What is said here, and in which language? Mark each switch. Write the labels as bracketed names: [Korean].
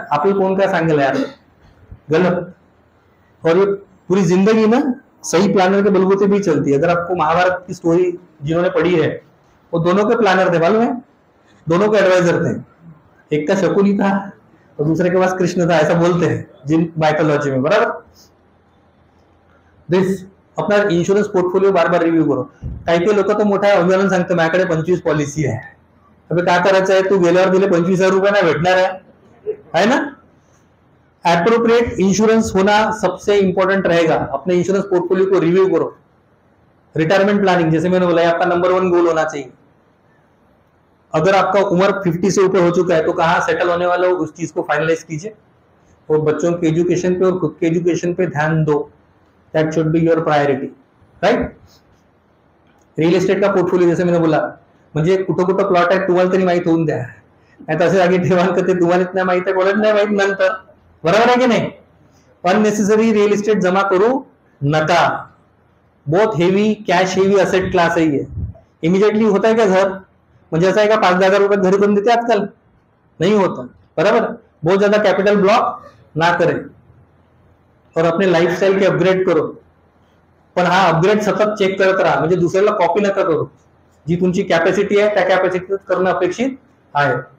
[Marathi] आपल्याला कोण काय सांगेल यार गलत. [Hindi] और ये पूरी जिंदगी ना सही प्लानर के बलबूते भी चलती है. अगर आपको महाभारत की स्टोरी जिन्होंने पढ़ी है वो दोनों के प्लानर थे. मालूम है. दोनों के एडवाइजर थे. एक का शकुनी था और दूसरे के पास कृष्ण था, ऐसा बोलते हैं जिन माइथोलॉजी में. बराबर. दिस अपना इन्शुरन्स पोर्टफोलिओ बार बार रिव्ह्यू करो. [Marathi] काही काही लोक तर मोठ्या आंदोलन सांगतो माझ्याकडे 25 पॉलिसी आहे. अबे काय करायचं आहे, तू गेल्यावर दिले 25,000 रुपये नाही भेटणार आहे ना. [Hindi] एप्रोप्रिएट इंश्योरेंस होना सबसे इंपॉर्टेंट रहेगा। अपने इंश्योरेंस पोर्टफोलियो को रिव्यू करो। रिटायरमेंट प्लानिंग, जैसे मैंने बोला, आपका नंबर 1 गोल होना चाहिए। अगर आपका उम्र 50 से ऊपर हो चुका है तो कहाँ सेटल होने वाला हो, उस चीज को फाइनलाइज कीजिए और बच्चों के एजुकेशन पे और खुद के एजुकेशन पे ध्यान दो। [English] That should be your priority, right. [Hindi] Real estate का पोर्टफोलियो, जैसे मैंने बोला, [Marathi] म्हणजे कुठं कुठं प्लॉट आहे तुम्हाला तरी माहित होऊन द्या, नाही तर असे जागी ठेवाल का ते तुम्हाला इतना माहित आहे, बोलत नाही माहित नंतर, बरोबर आहे की नाही। अननेसेसरी रियल इस्टेट जमा करू नका। [Hindi] बहुत heavy cash heavy asset class है ये। इमीडिएटली होता है क्या घर, [Marathi] म्हणजे असं आहे का 5,000 रुपये घरी करून देते [Hindi] आजकल, नहीं होता, बराबर। बहुत ज्यादा कैपिटल ब्लॉक ना करें और अपने लाइफस्टाइल के अपग्रेड करो, [Marathi] पण हा अपग्रेड सतत चेक करत राहा, म्हणजे दुसऱ्याला कॉपी नका करू। जी तुमची कॅपॅसिटी आहे त्या कॅपॅसिटीत करणं अपेक्षित आहे।